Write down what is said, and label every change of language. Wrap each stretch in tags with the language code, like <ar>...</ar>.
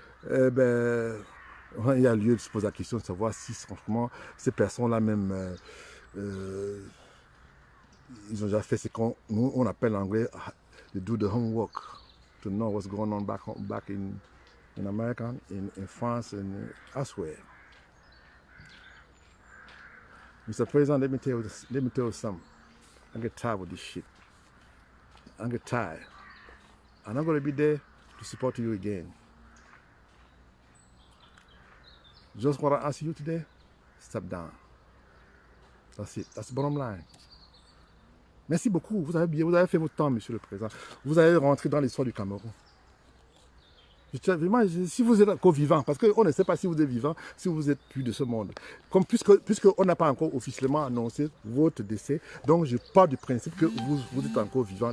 <fr>Eh ben, il y a lieu de se poser la question de savoir si franchement ces personnes-là même ils ont déjà fait ce qu'on on appelle en anglais de</fr> <en>do the homework, to know what's going on back in America, in France and elsewhere. Mr. President, let me tell you something. I get tired with this shit. I get tired. I'm not going to be there to support you again. Just what I ask you today, step down. That's it. That's the bottom line.</en> <fr>Merci beaucoup. Vous avez fait votre temps, monsieur le Président. Vous avez rentré dans l'histoire du Cameroun. Si vous êtes encore vivant, parce qu'on ne sait pas si vous êtes vivant, si vous êtes plus de ce monde. Comme puisqu'on n'a pas encore officiellement annoncé votre décès, donc je pars du principe que vous êtes encore vivant.</fr>